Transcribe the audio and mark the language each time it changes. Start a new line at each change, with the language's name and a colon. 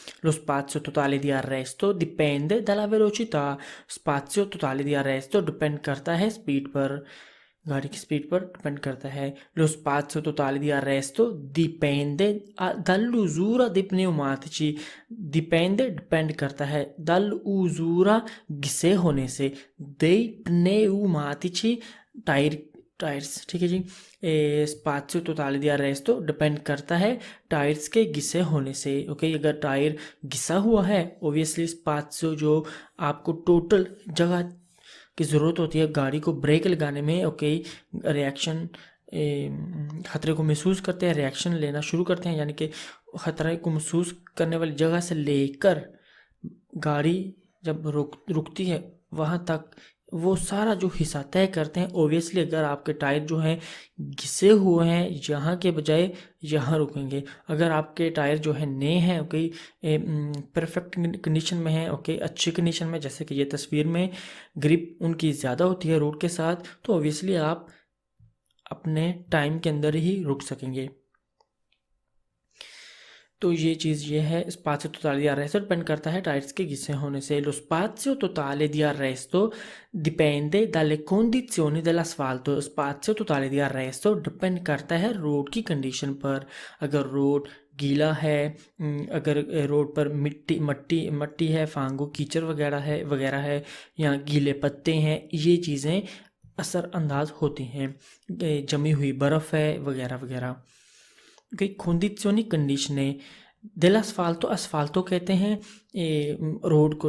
Italian: lo spazio totale di arresto dipende dalla velocità,
Hindi: spazio totale di arresto depend करता है speed पर, गाड़ी की स्पीड पर डिपेंड करता है।
Italian: lo spazio totale di arresto dipende dall'usura dei pneumatici, dipende
Hindi: depend करता है,
Italian: dall'usura
Hindi: घिसे होने से,
Italian: dei pneumatici टायर्स।
Hindi: ठीक है जी, स्पात्io totale di arresto डिपेंड करता है टायर्स के घिसे होने से। ओके, अगर टायर घिसा हुआ है ओबियसली स्पात्io जो आपको टोटल जगह की ज़रूरत होती है गाड़ी को ब्रेक लगाने में। ओके, रिएक्शन खतरे को महसूस करते हैं, रिएक्शन लेना शुरू करते हैं, यानी कि खतरे को महसूस करने वाली जगह से लेकर गाड़ी जब रुकती है वहाँ तक वो सारा जो हिस्सा तय करते हैं। ओबियसली अगर आपके टायर जो हैं घिसे हुए हैं यहाँ के बजाय यहाँ रुकेंगे, अगर आपके टायर जो है नए हैं, ओके, परफेक्ट कंडीशन में है, ओके, अच्छी कंडीशन में, जैसे कि ये तस्वीर में ग्रिप उनकी ज़्यादा होती है रोड के साथ, तो ओबियसली आप अपने टाइम के अंदर ही रुक सकेंगे। तो ये चीज़ ये है, स्पात्io totale di arresto डिपेंड करता है टायर्स के घिसे होने से।
Italian: lo spazio totale di arresto dipende dalle condizioni dell'asfalto, spazio totale di arresto
Hindi: depend करता है रोड की कंडीशन पर। अगर रोड गीला है, अगर रोड पर मट्टी है, फांगो कीचड़ वगैरह है या गीले पत्ते हैं, ये चीज़ें असरअंदाज होती हैं, जमी हुई बर्फ़ है वगैरह वगैरह। condizioni कंडीशने dell'asfalto, asfalto कहते हैं रोड को।